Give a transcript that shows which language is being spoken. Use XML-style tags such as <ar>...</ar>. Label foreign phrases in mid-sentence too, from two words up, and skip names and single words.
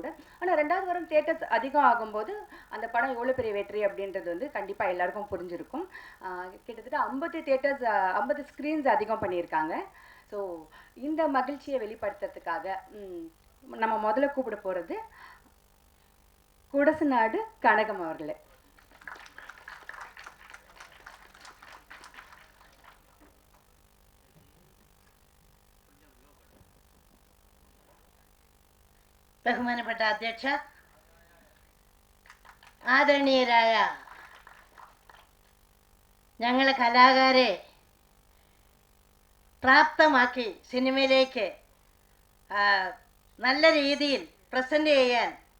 <ta>ஆனால் 2வது வாரம் தியேட்டர்ஸ் அதிகம் ஆகும்போது அந்த படம் எவ்வளோ பெரிய வெற்றி அப்படின்றது வந்து கண்டிப்பாக எல்லாருக்கும் புரிஞ்சிருக்கும். கிட்டத்தட்ட 50 தியேட்டர்ஸ் 50 ஸ்க்ரீன்ஸ் அதிகம் பண்ணியிருக்காங்க. ஸோ இந்த மகிழ்ச்சியை வெளிப்படுத்துறதுக்காக நம்ம முதல்ல கூப்பிட போகிறது குடசநாடு கனகம் அவர்களே.</ta> <ml>ബഹുമാനപ്പെട്ട അധ്യക്ഷ, ആദരണീയരായ ഞങ്ങളെ കലാകാരെ പ്രാപ്തമാക്കി സിനിമയിലേക്ക് നല്ല രീതിയിൽ പ്രസൻറ്റ് ചെയ്യാൻ</ml>